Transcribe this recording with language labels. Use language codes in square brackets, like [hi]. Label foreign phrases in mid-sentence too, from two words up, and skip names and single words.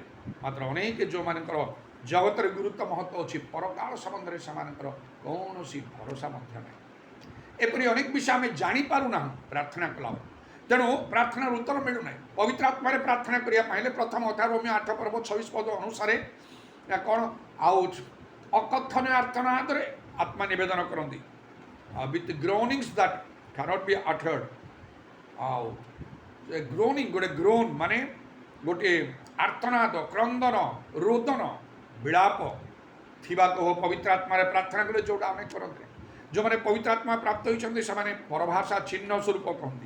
[or] ମାତ୍ର ଅନେକ ଯେଉଁମାନଙ୍କର ଜଗତରେ ଗୁରୁତ୍ୱ ମହତ୍ଵ ଅଛି, ପରକାଳ ସମ୍ବନ୍ଧରେ ସେମାନଙ୍କର କୌଣସି ଭରସା ମଧ୍ୟ ନାହିଁ। ଏପରି ଅନେକ ବିଷୟ ଆମେ ଜାଣିପାରୁନାହୁଁ ପ୍ରାର୍ଥନା କଲାବେଳେ। ତେଣୁ ପ୍ରାର୍ଥନାର ଉତ୍ତର ମିଳୁନାହିଁ। ପବିତ୍ର ଆତ୍ମାରେ ପ୍ରାର୍ଥନା କରିବା ପାଇଁ ହେଲେ ପ୍ରଥମ ଅଧ୍ୟାୟ ରୋମୀୟ 8 ପର୍ବ 26 ପଦ ଅନୁସାରେ କ'ଣ ଆଉ ଅକଥନୀୟ ଆର୍ତ୍ତନାଦରେ ଆତ୍ମା ନିବେଦନ କରନ୍ତି, [en] with groanings that cannot be uttered। [or] ଆଉ ଗ୍ରୋନିଂ ଗୋଟେ ଗ୍ରୋନ୍ ମାନେ ଗୋଟିଏ ଆର୍ତ୍ତନାଦ, କ୍ରନ୍ଦନ, ରୋଦନ, ବିଳାପ ଥିବା କହ ପବିତ୍ର ଆତ୍ମାରେ ପ୍ରାର୍ଥନା କଲେ, ଯେଉଁଟା ଆମେ କରନ୍ତି। ଯେଉଁମାନେ ପବିତ୍ର ଆତ୍ମା ପ୍ରାପ୍ତ ହୋଇଛନ୍ତି ସେମାନେ ପରଭାଷା ଚିହ୍ନ ସ୍ୱରୂପ କହନ୍ତି।